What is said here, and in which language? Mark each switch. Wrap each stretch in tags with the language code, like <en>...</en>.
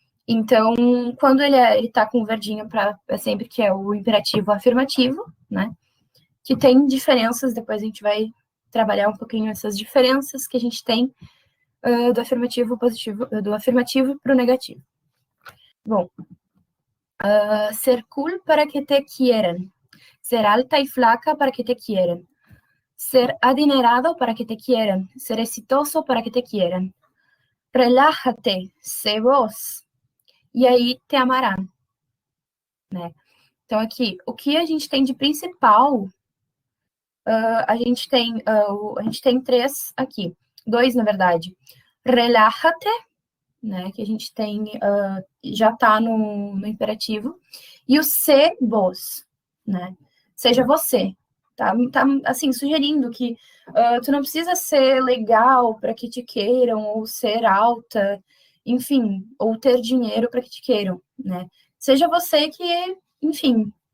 <pt>Então, quando ele tá com o verdinho é sempre que é o imperativo afirmativo, né? Que tem diferenças, depois a gente vai trabalhar um pouquinho essas diferenças que a gente tem do afirmativo positivo, do afirmativo para o negativo.</pt> <es>Bom, ser cool para que te quieran, ser alta y flaca para que te quieran, ser adinerado para que te quieran, ser exitoso para que te quieran, relájate, sé vos,</es> <pt>e aí</pt> <es>te amarán, né?</es> <pt>Então aqui, o que a gente tem de principal, a gente tem 3 aqui, 2 na verdade, relájate, né, que a gente tem, já está no imperativo, e o ser vos, né, seja você, tá assim, sugerindo que tu não precisa ser legal para que te queiram, ou ser alta, enfim, ou ter dinheiro para que te queiram, né, seja você que, enfim,</pt>